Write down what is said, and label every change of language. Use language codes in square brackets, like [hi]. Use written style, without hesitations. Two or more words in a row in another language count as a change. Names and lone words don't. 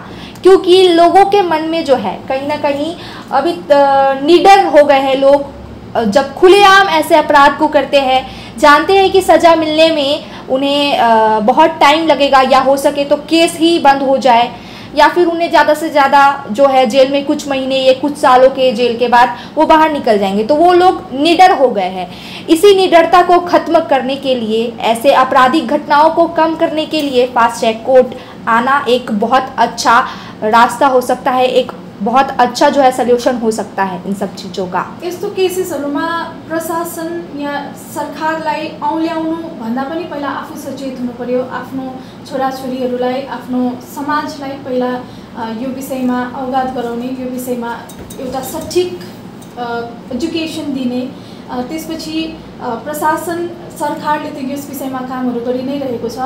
[hi] क्योंकि लोगों के मन में जो है कहीं ना कहीं अभी निडर हो गए हैं लोग, जब खुलेआम ऐसे अपराध को करते हैं, जानते हैं कि सज़ा मिलने में उन्हें बहुत टाइम लगेगा या हो सके तो केस ही बंद हो जाए या फिर उन्हें ज़्यादा से ज़्यादा जो है जेल में कुछ महीने या कुछ सालों के जेल के बाद वो बाहर निकल जाएंगे। तो वो लोग निडर हो गए हैं। इसी निडरता को ख़त्म करने के लिए, ऐसे आपराधिक घटनाओं को कम करने के लिए [en] fast track court [hi] आना एक बहुत अच्छा रास्ता हो सकता है, एक बहुत अच्छा जो है सल्यूशन हो सकता है इन सब चीज़ों का। [ne] यस्तो केसेसहरूमा प्रशासन या सरकारलाई औल्याउनु भन्दा पनि पहिला आफू सचेत हुनु पर्यो। आफ्नो छोराछोरीहरूलाई, आफ्नो समाजलाई पहिला यो विषयमा अवगत गराउने, यो विषयमा एउटा सठिक एजुकेसन दिने, त्यसपछि प्रशासन सरकारले त यस विषयमा कामहरू गरि नै रहेको छ।